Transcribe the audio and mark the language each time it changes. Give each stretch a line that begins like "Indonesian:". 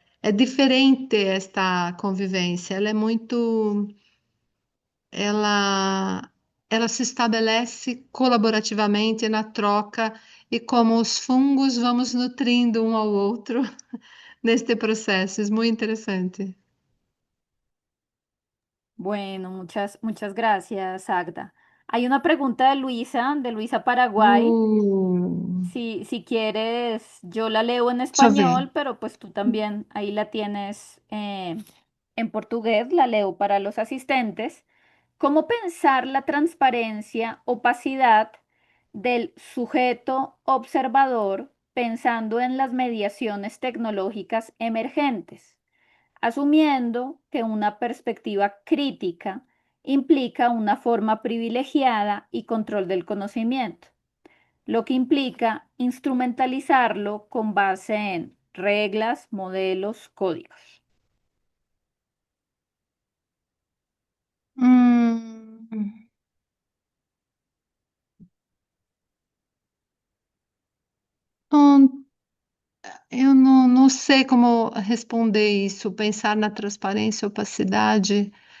Portuguese: É diferente esta convivência, ela é muito. Ela, ela se estabelece colaborativamente na troca e como os fungos vamos nutrindo um ao outro neste processo. É muito interessante.
Spanish: Bueno, muchas gracias, Agda. Hay una pregunta de Luisa Paraguay. Si quieres, yo la leo en
Portuguese: Deixa eu ver.
Spanish: español, pero pues tú también ahí la tienes en portugués, la leo para los asistentes. ¿Cómo pensar la transparencia, opacidad del sujeto observador pensando en las mediaciones tecnológicas emergentes, asumiendo que una perspectiva crítica implica una forma privilegiada y control del conocimiento, lo que implica instrumentalizarlo con base en reglas, modelos, códigos?
Portuguese: Hum, hum, eu não sei como responder isso, pensar na transparência e opacidade.